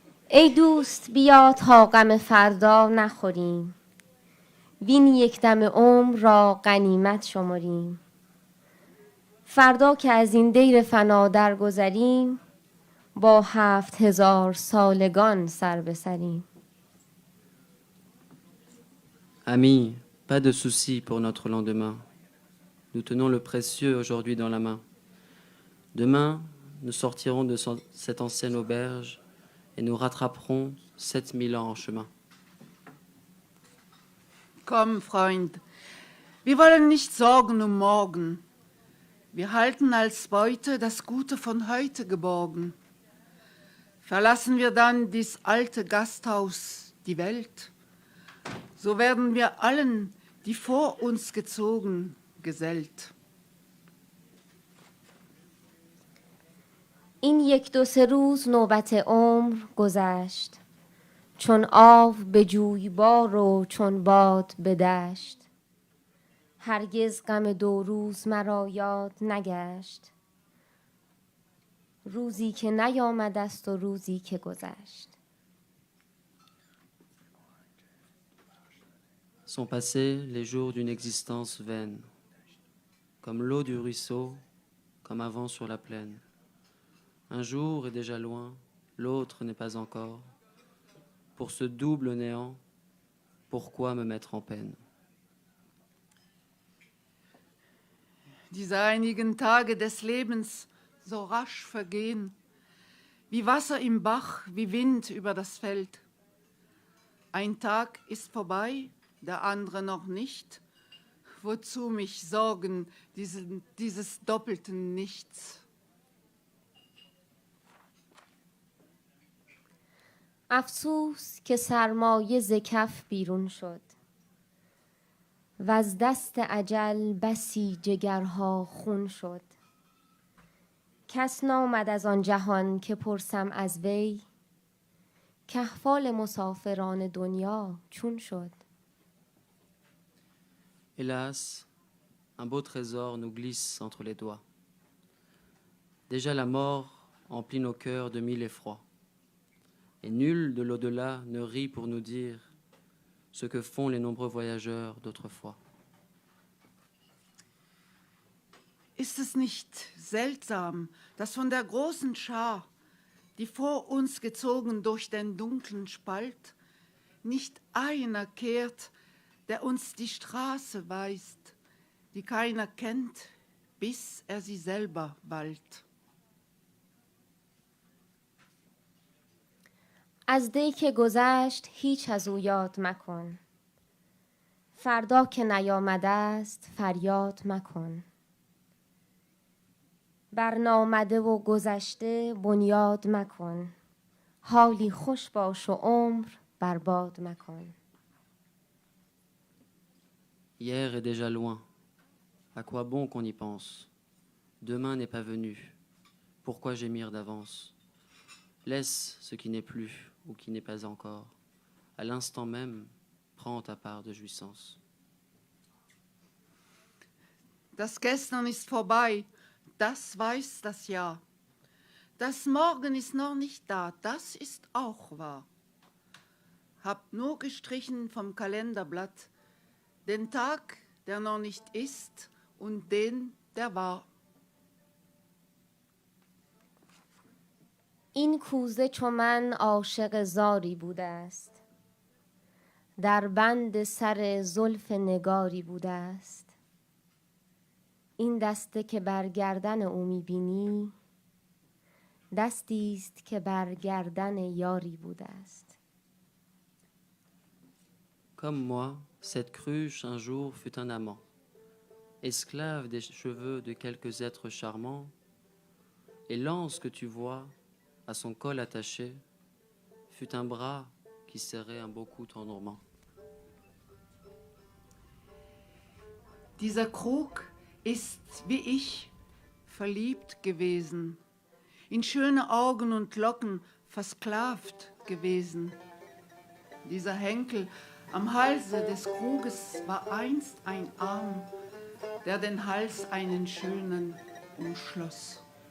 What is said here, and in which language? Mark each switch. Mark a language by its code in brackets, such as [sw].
[fa] ای دوست بیا تا غم فردا نخوریم، وین یک دم عمر را غنیمت شمریم. فردا که از این دیر فنا درگذریم، با 7000 سالگان سر بسریم. [fr] Amis, pas de soucis pour notre lendemain. Nous tenons le précieux aujourd'hui dans la main. Demain, nous sortirons de cette ancienne auberge et nous rattraperons 7000 ans en chemin. [de] Komm, Freund, wir wollen nicht sorgen um morgen. Wir halten als Beute das Gute von heute geborgen. Verlassen wir dann dies alte Gasthaus, die Welt, so werden wir allen, die vor uns gezogen, gesellt. [fa] این 1-2 روز نوبت عمر گذشت، چون آب به جویبار و چون باد به دشت. هرگز غم 2 روز مرا یاد نگشت، روزی که نیامد است و روزی که گذشت. [fr] Sont passés les jours d'une existence vaine, comme l'eau du ruisseau, comme un vent sur la plaine. Un jour est déjà loin, l'autre n'est pas encore. Pour ce double néant, pourquoi me mettre en peine? [de] Die seinigen Tage des Lebens so rasch vergehen, wie Wasser im Bach, wie Wind über das Feld. Ein Tag ist vorbei, der andere noch nicht. Wozu mich sorgen, dieses doppelten Nichts? [fa] افسوس که سرمایه ز کف بیرون شد، وز دست اجل بسی جگرها خون شد. کس نامد از آن جهان که پرسم از وی، کاحوال مسافران دنیا چون شد. [fr] Hélas, un beau trésor nous glisse entre les doigts. Déjà la mort emplit nos cœurs de 1000 effrois. Et nul de l'au-delà ne rit pour nous dire ce que font les nombreux voyageurs d'autrefois. [de] Ist es nicht seltsam, dass von der großen Schar, die vor uns gezogen durch den dunklen Spalt, nicht einer kehrt, der uns die Straße weist, die keiner kennt, bis er sie selber wallt. [fa] از دی که گذشت هیچ از او یاد مکن، فردا که نیامده است فریاد مکن. برنامده و گذشته بنیاد مکن، حالی خوش باش و عمر برباد مکن. [fr] Hier est déjà loin. À quoi bon qu'on y pense? Demain n'est pas venu. Pourquoi gémir d'avance? Laisse ce qui n'est plus ou qui n'est pas encore. À l'instant même, prends ta part de jouissance. [de] Das Gestern ist vorbei, das weiß das Jahr. Das Morgen ist noch nicht da, das ist auch wahr. Hab nur gestrichen vom Kalenderblatt den Tag, der noch nicht ist, und den, der war. [fa] این کوزه چو من عاشق زاری بوده است، در بند سر زلف نگاری بوده است. این دسته که بر گردن او می‌بینی، دستی است که بر گردن یاری بوده است. [fr] Comme moi, cette cruche un jour fut un amant, esclave des cheveux de quelques êtres charmants, et l'anse que tu vois, à son col attaché, fut un bras qui serrait un beau cou tendrement. [de] Dieser Krug ist, wie ich, verliebt gewesen, in schöne Augen und Locken versklavt gewesen. Dieser Henkel am Halse des Kruges war einst ein Arm, der den Hals einen schönen umschloss.